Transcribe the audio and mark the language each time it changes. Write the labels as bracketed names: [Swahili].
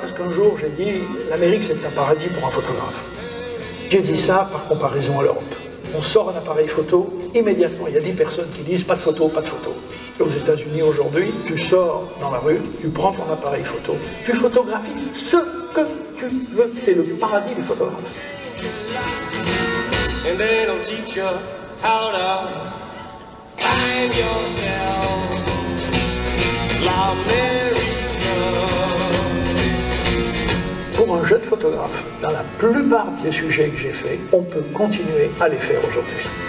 [French] Parce qu'un jour j'ai dit l'Amérique c'est un paradis pour un photographe. J'ai dit ça par comparaison à l'Europe. On sort un appareil photo, immédiatement il y a 10 personnes qui disent pas de photo, pas de photo. Et aux États-Unis aujourd'hui, tu sors dans la rue, tu prends ton appareil photo, tu photographies ce que tu veux. C'est le paradis du photographe. [English] And they don't teach you how to find yourself, l'Amérique. [French] Pour un jeune photographe, dans la plupart des sujets que j'ai faits, on peut continuer à les faire aujourd'hui.